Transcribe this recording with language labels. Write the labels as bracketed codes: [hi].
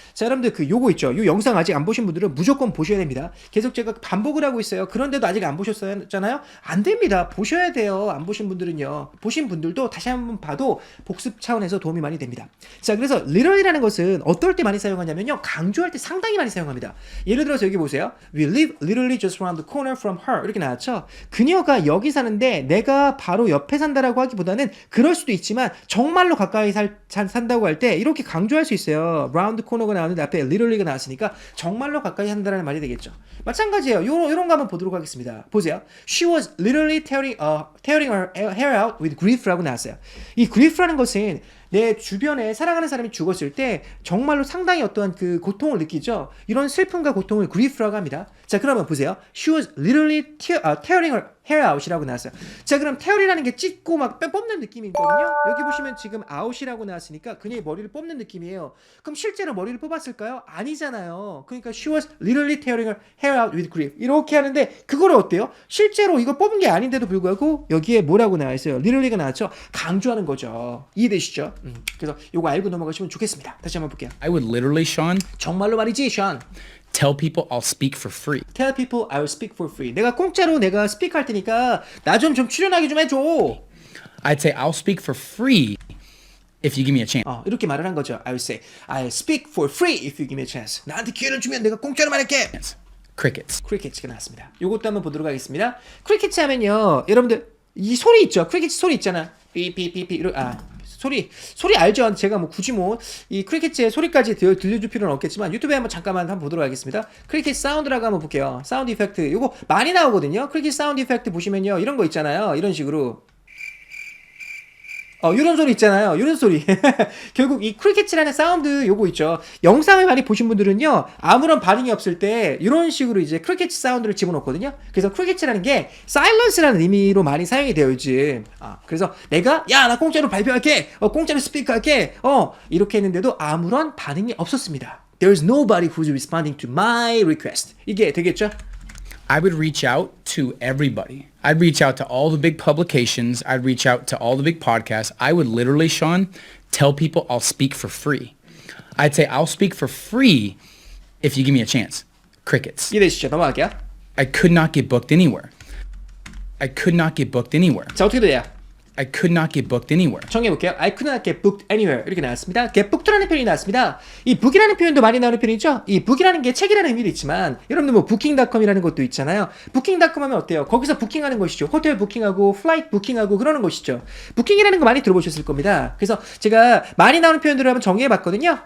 [ko] 자, 여러분들 그 요거 있죠. 요 영상 아직 안 보신 분들은 무조건 보셔야 됩니다. 계속 제가 반복을 하고 있어요. 그런데도 아직 안 보셨잖아요. 안 됩니다. 보셔야 돼요. 안 보신 분들은요. 보신 분들도 다시 한번 봐도 복습 차원에서 도움이 많이 됩니다. 자, 그래서 literally라는 것은 어떨 때 많이 사용하냐면요. 강조할 때 상당히 많이 사용합니다. 예를 들어서 여기 보세요. [en] We live literally just around the corner from her. [ko] 이렇게 나왔죠. 그녀가 여기 사는데 내가 바로 옆에 산다라고 하기보다는 그럴 수도 있지만 정말로 가까이 산다고 할 때 이렇게 강조할 수 있어요. round corner가 나오는데 앞에 literally가 나왔으니까 정말로 가까이 산다라는 말이 되겠죠. 마찬가지예요. 요런 거 한번 보도록 하겠습니다. 보세요. [en] She was literally tearing her hair out with grief라고 나왔어요. [ko] 이 grief라는 것은 내 주변에 사랑하는 사람이 죽었을 때 정말로 상당히 어떠한 그 고통을 느끼죠. 이런 슬픔과 고통을 grief라고 합니다. 자, 그러면 보세요. [en] She was literally tearing her hair out이라고 나왔어요. [ko] 자, 그럼 tear이라는 게 찢고 막 뽑는 느낌이 있거든요. 여기 보시면 지금 out이라고 나왔으니까 그녀의 머리를 뽑는 느낌이에요. 그럼 실제로 머리를 뽑았을까요? 아니잖아요. 그러니까 [en] she was literally tearing her hair out with grief. [ko] 이렇게 하는데 그거를 어때요? 실제로 이거 뽑은 게 아닌데도 불구하고 여기에 뭐라고 나와 있어요? literally가 나왔죠. 강조하는 거죠. 이해되시죠? 그래서 이거 알고 넘어가시면 좋겠습니다. 다시 한번 볼게요. [en] I would literally, Sean, [ko] 정말로 말이지, Sean. [en] tell people I'll speak for free. Tell people I will speak for free. [ko] 내가 공짜로 내가 스피크 할 테니까 나 좀 출연하게 좀 해줘. [en] I'd say I'll speak for free if you give me a chance. [ko] 이렇게 말을 한 거죠. [en] I will say I'll speak for free if you give me a chance. [ko] 나한테 기회를 주면 내가 공짜로 말할게. [en] Crickets. [ko] 크리켓츠가 나왔습니다. 요것도 한번 보도록 하겠습니다. 크리켓츠 하면요. 여러분들 이 소리 있죠. 크리켓츠 소리 있잖아. 삐삐삐삐 소리 알죠? 제가 뭐 굳이 뭐 이 크리켓츠의 소리까지 들려줄 필요는 없겠지만 유튜브에 한번 보도록 하겠습니다. 크리켓 사운드라고 한번 볼게요. 사운드 이펙트 요거 많이 나오거든요. 크리켓 사운드 이펙트 보시면요. 이런 거 있잖아요. 이런 식으로 이런 소리 있잖아요. 이런 소리. 결국 이 크리켓이라는 사운드 요거 있죠. 영상을 많이 보신 분들은요. 아무런 반응이 없을 때 이런 식으로 이제 크리켓 사운드를 집어넣거든요. 그래서 크리켓이라는 게 사일런스라는 의미로 많이 사용이 돼요, 요즘. 그래서 내가 나 공짜로 발표할게. 공짜로 스피커할게. 이렇게 했는데도 아무런 반응이 없었습니다. [en] There's nobody who's responding to my request. [ko] 이게 되겠죠? [en] I would reach out to everybody. I'd reach out to all the big publications. I'd reach out to all the big podcasts. I would literally, Sean, tell people I'll speak for free. I'd say I'll speak for free if you give me a chance. Crickets. [ko] 이해되시죠? 넘어갈게요. [en] I could not get booked anywhere. I could not get booked anywhere. [ko] 자, 어떻게 돼요? [en] I could not get booked anywhere. [ko] 정해볼게요. [en] I could not get booked anywhere. [ko] 이렇게 나왔습니다. get booked라는 표현이 나왔습니다. 이 book이라는 표현도 많이 나오는 표현이죠. 이 book이라는 게 책이라는 의미도 있지만 여러분들 뭐 booking.com이라는 것도 있잖아요. booking.com 하면 어때요? 거기서 부킹하는 것이죠. 호텔 부킹하고 플라이트 부킹하고 그러는 것이죠. 부킹이라는 거 많이 들어보셨을 겁니다. 그래서 제가 많이 나오는 표현들을 한번 정리해봤거든요.